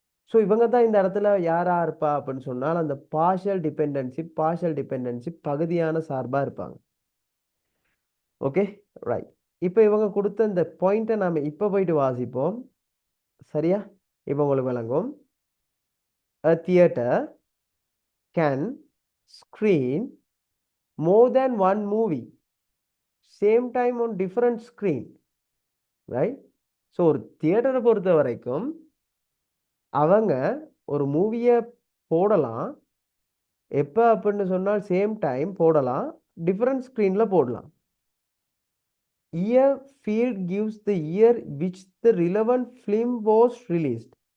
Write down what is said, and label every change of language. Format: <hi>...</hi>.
<ta>So இவங்க தான் இந்த இடத்துல யாரா இருப்பா அப்படின்னு சொன்னால், அந்த பார்ஷியல் டிபெண்டன்சி பகுதியான சார்பாக இருப்பாங்க. Okay, right. இப்போ இவங்க கொடுத்த இந்த பாயிண்ட்டை நாம் இப்போ போயிட்டு வாசிப்போம். சரியா? இப்போ உங்களுக்கு விளங்கும்.</ta> <en>A theater can screen more than one movie same time on different screen. Right?</en> <ta>So ஒரு தியேட்டரை பொறுத்த வரைக்கும் அவங்க ஒரு மூவியை போடலாம், எப்போ அப்படின்னு சொன்னால் சேம் டைம் போடலாம், டிஃப்ரெண்ட் ஸ்க்ரீனில் போடலாம்.</ta> <en>Year field gives the year which the relevant film was released.</en>